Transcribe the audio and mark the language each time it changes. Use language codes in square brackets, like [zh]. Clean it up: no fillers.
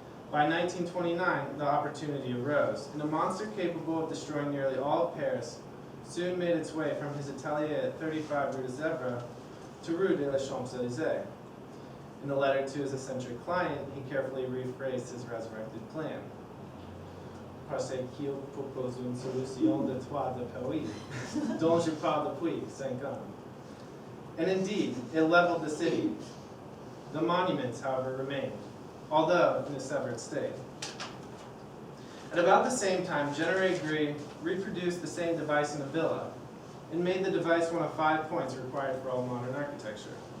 [en] By 1929, the opportunity arose, and a monster capable of destroying nearly all of Paris soon made its way from his atelier at 35 Rue de Sèvres to Rue de la Champs-Élysées. In a letter to his eccentric client, he carefully rephrased his resurrected plan. [fr] Parce qu'il propose une solution de toit de Paris, dont je parle depuis 5 ans. [en] And indeed, it leveled the city. The monuments, however, remained, although in a severed state. At about the same time, Généré-Gris reproduced the same device in a villa, and made the device one of 5 points required for all modern architecture.